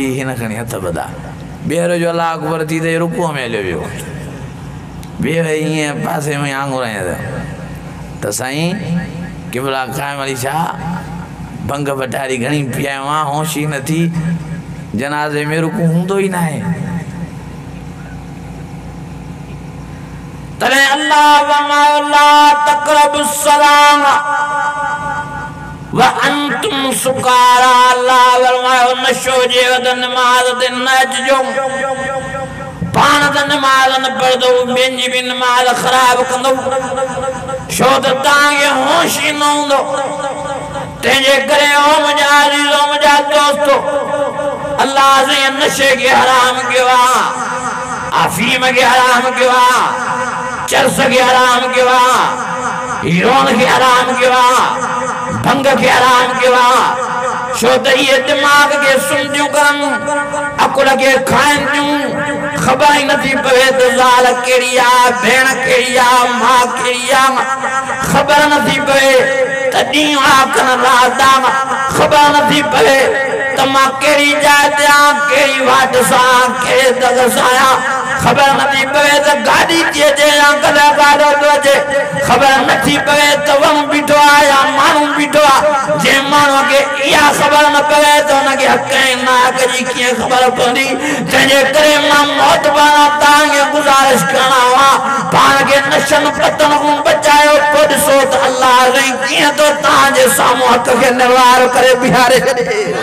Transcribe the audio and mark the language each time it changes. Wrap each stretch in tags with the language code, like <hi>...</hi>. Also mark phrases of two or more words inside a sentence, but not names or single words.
<sd>हिन खणी हथ ॿधा ॿीहर जो</sd> <ar>الله أكبر</ar> <sd>थी त रुकुअ में हलियो वियो ॿिए ईअं पासे में आङुर त साईं किबला काइम अली छा भंग भटारी घणी पियायो आहे होश ई नथी जनाज़े में रुकू हूंदो ई न आहे तॾहिं अल्लाह फरमायो</sd> <ar>لا تقربوا الصلاة وأنتم سكارى</ar> <sd>अल्लाह फरमायो नशो जे वद नमाज़ ते न अचिजो पाण त नमाज़ न पढ़ंदो ॿियनि जी बि नमाज़ ख़राब कंदो छो त तव्हांखे होश ई न हूंदो तंहिंजे करे ओ मुंहिंजा अज़ीज़ो मुंहिंजा दोस्तो अल्लाह साईं नशे खे हराम कयो आहे अफ़ीम खे हराम कयो आहे चरस के हराम के हीरोन के हराम के भंग के हराम के छो त ये दिमाग के सुन करन अकुल के खाइन थियूं ख़बर ही नथी पवे त ज़ाल कहिड़ी आहे भेण कहिड़ी आहे मां कहिड़ी आहे ख़बर नथी पवे त ॾींहुं आहे कन रात आहे ख़बर नथी पवे त मां कहिड़ी जाइ ते आहियां कहिड़ी वाट सां कहिड़े दग सां आहियां खबर नथी पवे त गाड़ी थी अचे या कॾहिं गाॾो थो अचे ख़बर नथी पवे त वण बीठो आहे या माण्हू बीठो आहे जंहिं माण्हूअ खे इहा ख़बर न पवे त हुनखे हक़ ऐं नाहक़ जी कीअं ख़बर पवंदी तंहिंजे करे मां मौत पारां तव्हांखे गुज़ारिश करणा हुआ पाण खे नशनि पतन खां बचायो पोइ ॾिसो त अल्लाह साईं कीअं थो तव्हांजे साम्हूं हक़ खे निर्वार करे बीहारे छॾे</sd>